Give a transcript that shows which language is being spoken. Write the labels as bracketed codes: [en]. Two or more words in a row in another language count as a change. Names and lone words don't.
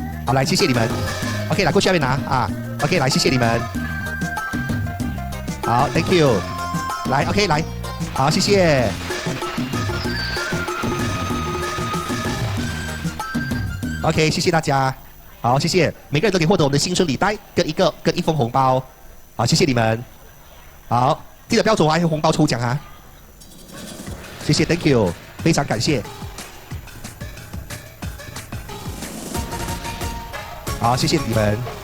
[zh] 好，來，謝謝你們。OK，來過去那邊拿啊。OK，來，謝謝你們。 [en] 好 ，Thank you。 [zh] 來 ，OK， 來，好，謝謝。OK， 謝謝大家。好，谢谢，每个人都可以获得我们的新春礼袋跟一封红包。好，谢谢你们。好，记得不要走啊，还有红包抽奖啊。 [en] 谢谢 ，Thank you， [zh] 非常感谢。好，谢谢你们。